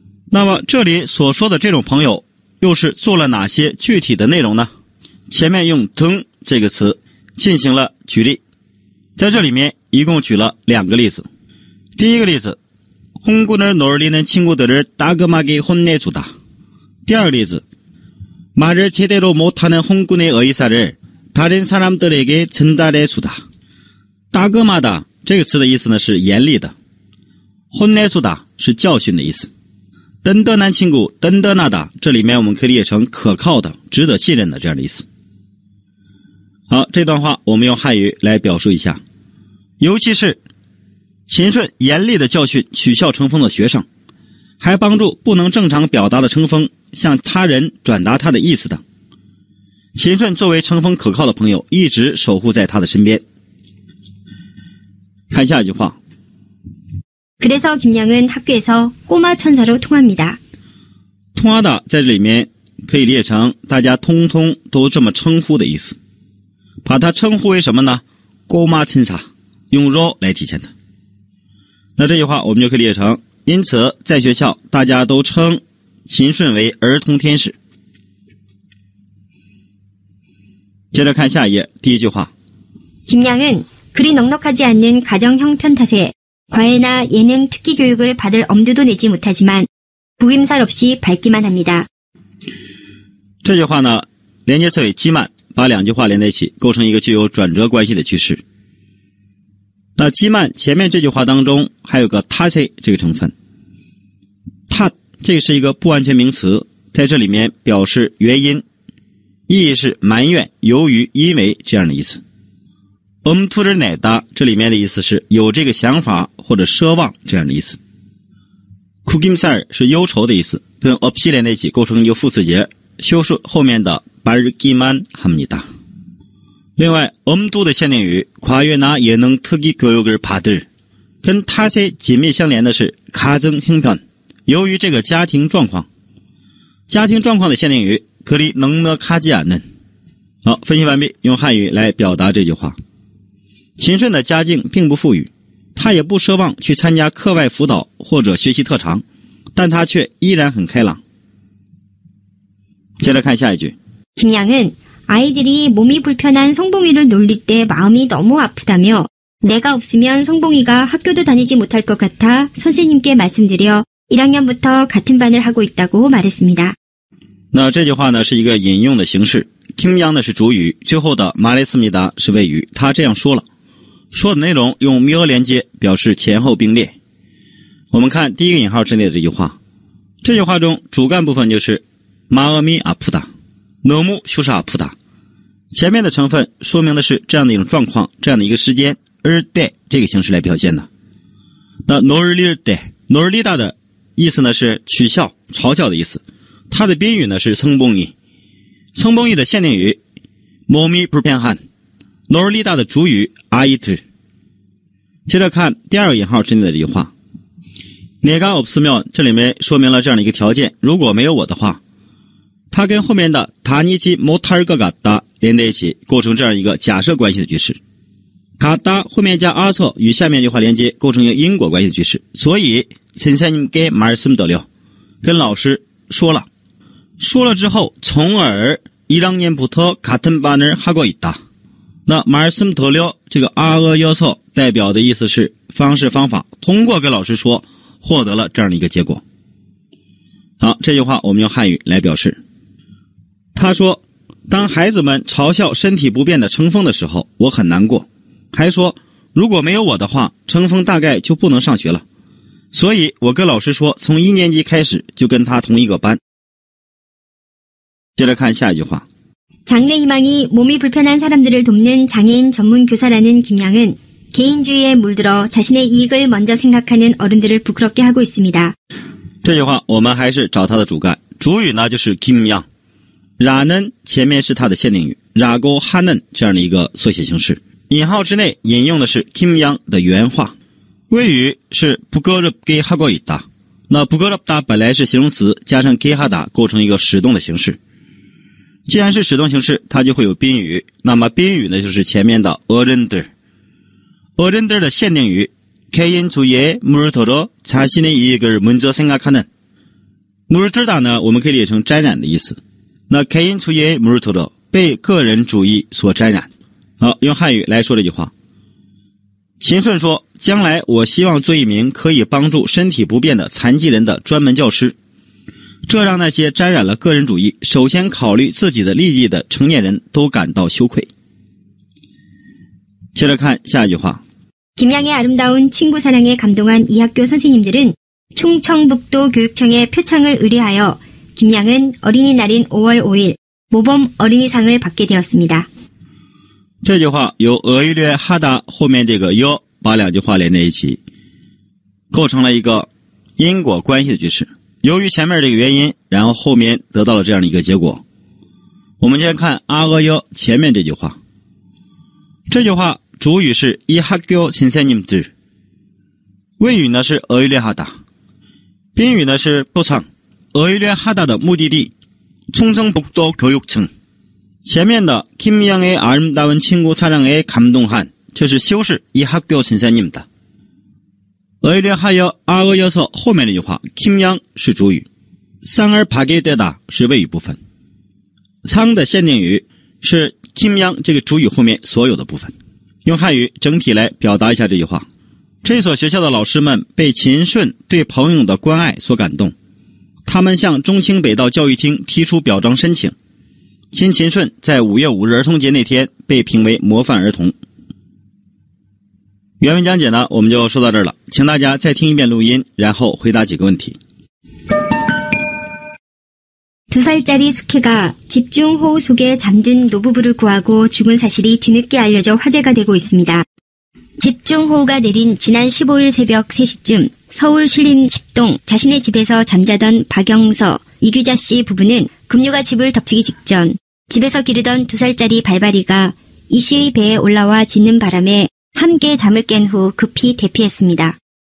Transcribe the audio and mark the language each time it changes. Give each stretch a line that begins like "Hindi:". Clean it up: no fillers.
Chinese: 那么这里所说的这种朋友又是做了哪些具体的内容呢？前面用등这个词进行了举例，在这里面一共举了2个例子。第一个例子
Korean: 홍군을 놀리는 친구들을 따끔하게 혼내주다。
Chinese: 第二个例子
Korean: 말을 제대로 못하는 홍군의 의사를 다른 사람들에게 전달해주다。
Chinese: 따끔하다 这个词的意思呢是严厉的， 혼내주다 是教训的意思。
Korean: 든든한 친구 든든하다
Chinese: 这里面我们可以理解成可靠的、值得信任的这样的意思。好，这段话我们用汉语来表述一下。尤其是秦顺严厉的教训取笑成风的学生，还帮助不能正常表达的成风向他人转达他的意思等。秦顺作为成风可靠的朋友，一直守护在他的身边。看下一句话。
Korean: 그래서 김양은 학교에서 꼬마 천사로 통합니다.
Chinese: 통하다在这里面可以理解成大家通通都这么称呼的意思。把它称呼为什么呢？
Korean: 꼬마 천사，
Chinese: 用 로 来体现它。那这句话我们就可以理解成，因此在学校大家都称秦顺为儿童天使。接着看下一页，第一句话。
Korean: 김양은 그리 넉넉하지 않는 가정 형편 탓에 과외나 예능 특기 교육을 받을 엄두도 내지 못하지만 부임살 없이 밝기만 합니다.
Chinese: 这句话呢，连接词尾基曼，把2句话连在一起，构成一个具有转折关系的句式。那基曼前面这句话当中还有个탓에这个成分，탓这个是一个不完全名词，在这里面表示原因，意义是埋怨、由于、因为这样的意思。
Korean: 엄두를 내다
Chinese: 这里面的意思是有这个想法或者奢望这样的意思。 구김살是忧愁的意思，跟없이连在一起构成一个副词节，修饰后面的
Korean: 밝기만 합니다。
Chinese: 另外 엄두的限定语
Korean: 과외나 예능 특기 교육을 받을，
Chinese: 跟탓에紧密相连的是
Korean: 가정 형편，
Chinese: 由于这个家庭状况，家庭状况的限定语
Korean: 그리 넉넉하지 않는。
Chinese: 好，分析完毕，用汉语来表达这句话。秦顺的家境并不富裕，他也不奢望去参加课外辅导或者学习特长，但他却依然很开朗。接着看下一句。
Korean: 김양은 아이들이 몸이 불편한 성봉이를 놀릴 때 마음이 너무 아프다며 내가 없으면 성봉이가 학교도 다니지 못할 것 같아 선생님께 말씀드려 1학년부터 같은 반을 하고 있다고 말했습니다.
Chinese: 那这句话呢是一个引用的形式， 김양呢是主语，最后的말했습니다是谓语，他这样说了。说的内容用미어连接表示前后并列。我们看第一个引号之内的这句话，这句话中主干部分就是
Korean: 마음이 아프다， 너무 휴사 아프다。
Chinese: 前面的成分说明的是这样的一种状况，这样的一个时间，而때这个形式来表现的。那
Korean: 놀릴 때，
Chinese: 놀리다的意思呢是取笑、嘲笑的意思，它的宾语呢是성봉이， 성봉이的限定语
Korean: 몸이 불편한，
Chinese: 놀리다的主语아이들。接着看第二个引号之内的这句话，
Korean: 내가 없으면
Chinese: 这里面说明了这样的一个条件，如果没有我的话，它跟后面的
Korean: 다니지 못할 것 같다
Chinese: 连在一起，构成这样一个假设关系的句式。 같다后面加아서与下面这句话连接，构成一个因果关系的句式。所以
Korean: 선생님께 말씀드려
Chinese: 跟老师说了，说了之后从而
Korean: 1학년부터 같은 반을 하고 있다。
Chinese: 那말씀드려这个아어여서代表的意思是方式方法，通过跟老师说获得了这样的一个结果。好，这句话我们用汉语来表示。他说，当孩子们嘲笑身体不便的程峰的时候，我很难过，还说如果没有我的话，程峰大概就不能上学了，所以我跟老师说从1年级开始就跟他同一个班。接着看下一句话。
Korean: 장래희망이 몸이 불편한 사람들을 돕는 장애인 전문 교사라는 김양은 개인주의에 물들어 자신의 이익을 먼저 생각하는 어른들을 부끄럽게 하고 있습니다.
Chinese: 这句话我们还是找它的主干，主语呢就是 김양， 라는前面是它的限定语，
Korean: 라고 하는
Chinese: 这样的一个缩写形式，引号之内引用的是 김양 的原话。谓语是
Korean: 부끄럽게 하고 있다，
Chinese: 那 부끄럽다 本来是形容词，加上
Korean: 게 하다
Chinese: 构成一个使动的形式。既然是使动形式，它就会有宾语，那么宾语呢就是前面的 어른들。어른들的限定语
Korean: 개인주의에 물들어 자신의 이익을 먼저 생각하는。
Chinese: 물들다呢我们可以理解成沾染的意思，那
Korean: 개인주의에 물들어
Chinese: 被个人主义所沾染。好，用汉语来说这句话。秦顺说，将来我希望做一名可以帮助身体不便的残疾人的专门教师，这让那些沾染了个人主义首先考虑自己的利益的成年人都感到羞愧。接着看下一句话。
Korean: 김양의 아름다운 친구 사랑에 감동한 이 학교 선생님들은 충청북도 교육청에 표창을 의뢰하여 김양은 어린이날인 5월 5일 모범 어린이상을 받게 되었습니다.
Chinese: 这句话由의뢰하다后面这个 여把两句话连在一起，构成了一个因果关系的句式。由于前面这个原因，然后后面得到了这样的一个结果。我们先看여前面这句话。这句话主语是
Korean: 이 학교 선생님들，
Chinese: 谓语呢是의뢰하다， 宾语呢是포상。 의뢰하다的目的地
Korean: 충청북도 교육청。
Chinese: 前面的
Korean: 김양의 아름다운 친구 사랑에 감동한
Chinese: 这是修饰
Korean: 이 학교 선생님
Chinese: 的。 의뢰하여 아어여서后面这句话 김양 是主语，
Korean: 상을 받게 되다
Chinese: 是谓语部分， 상的限定语是 김양 这个主语后面所有的部分。用汉语整体来表达一下这句话。这所学校的老师们被秦顺对朋友的关爱所感动，他们向中清北道教育厅提出表彰申请。秦顺在5月5日儿童节那天被评为模范儿童。原文讲解呢我们就说到这儿了，请大家再听一遍录音，然后回答几个问题。
Korean: 2살짜리 숙혜가 집중호우 속에 잠든 노부부를 구하고 죽은 사실이 뒤늦게 알려져 화제가 되고 있습니다. 집중호우가 내린 지난 15일 새벽 3시쯤 서울 신림 10동 자신의 집에서 잠자던 박영서, 이규자 씨 부부는 급류가 집을 덮치기 직전 집에서 기르던 2살짜리 발바리가 이 씨의 배에 올라와 짖는 바람에 함께 잠을 깬 후 급히 대피했습니다.